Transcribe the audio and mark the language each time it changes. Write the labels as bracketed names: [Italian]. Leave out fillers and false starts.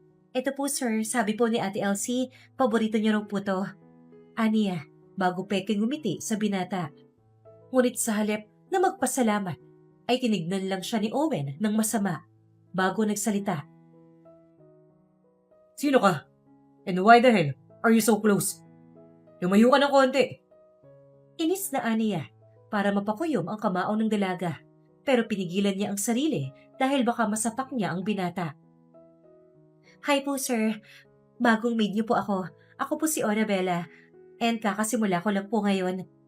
[Filipino] Ito po sir, sabi po ni Ate Elsie, paborito niya raw po to. Aniya, bago peking ngumiti sa binata. Ngunit sa halip na magpasalamat, ay tinignan lang siya ni Owen ng masama bago nagsalita. Sino ka? [English] And why the hell are you so close? [Filipino] Lumayo ka ng konti. Inis na Aniya para mapakuyom ang kamao ng dalaga, pero pinigilan niya ang sarili dahil baka masapak niya ang binata. Hi po sir, bagong maid niyo po ako. Ako po si Orabella and kakasimula ko lang po ngayon.